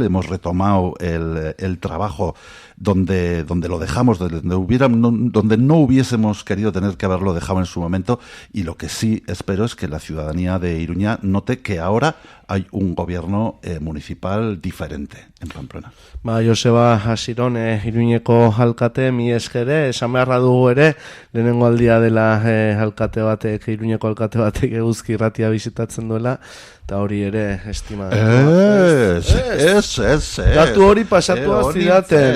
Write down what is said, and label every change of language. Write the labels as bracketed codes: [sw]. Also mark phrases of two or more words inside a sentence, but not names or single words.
[es] Hemos retomado el trabajo donde lo dejamos, donde no hubiésemos querido tener que haberlo dejado en su momento. Y lo que sí espero es que la ciudadanía de Iruña note que ahora hay un gobierno municipal diferente en Pamplona. [eu] Joseba Asiron, Iruñeko alkate, mi eskere, esan beharra dugu ere, lehenengo aldia dela alkate batek, Iruñeko alkate batek Eguzki Irratia bisitatzen duela, eta hori ere estima. Datu hori pasatu zidaten.